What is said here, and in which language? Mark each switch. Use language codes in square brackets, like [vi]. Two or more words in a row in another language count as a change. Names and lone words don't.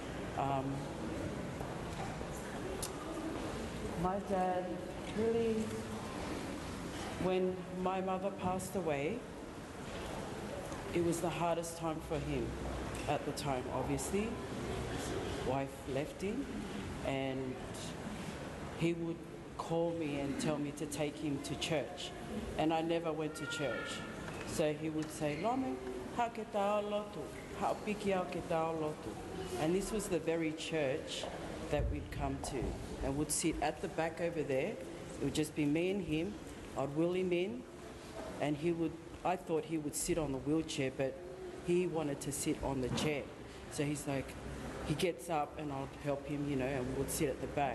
[en] My dad really, when my mother passed away, it was the hardest time for him at the time, obviously. His wife left him, and he would call me and tell me to take him to church, and I never went to church. So he would say, [to] Lome, ha ke tao lotu, ha piki au ke tao lotu. [en] And this was the very church that we'd come to, and would sit at the back over there. It would just be me and him. I'd wheel him in, and I thought he would sit on the wheelchair, but he wanted to sit on the chair. So he's like, he gets up and I'll help him, you know, and we'd sit at the back.